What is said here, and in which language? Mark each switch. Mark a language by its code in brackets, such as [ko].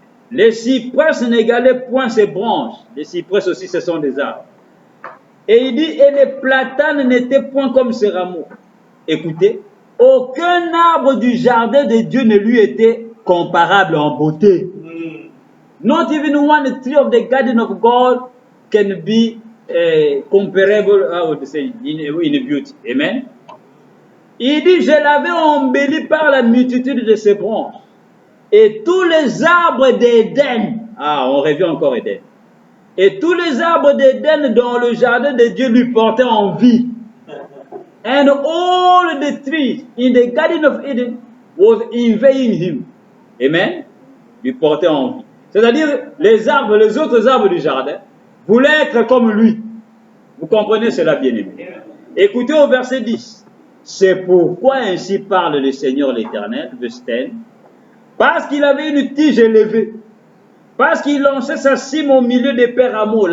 [fr] Les cyprès n'égalaient point ses branches. Les cyprès aussi, ce sont des arbres. Et il dit, et les platanes n'étaient point comme ses rameaux. Écoutez, aucun arbre du jardin de Dieu ne lui était comparable en beauté. [en] Not even one tree of the garden of God can be comparable, I would say, in beauty. Amen. [fr] Il dit, je l'avais embelli par la multitude de ses branches. Et tous les arbres d'Éden, on revient encore Éden. Et tous les arbres d'Éden dans le jardin de Dieu lui portaient envie. [en] And all the trees in the garden of Eden was envying him. [fr] Amen. Lui portaient envie. C'est-à-dire, les autres arbres du jardin voulaient être comme lui. Vous comprenez cela, bien-aimé. Écoutez au verset 10. C'est pourquoi ainsi parle le Seigneur l'Éternel, verset 10. Parce qu'il avait une tige élevée, parce qu'il lançait sa cime au milieu des pères rameaux.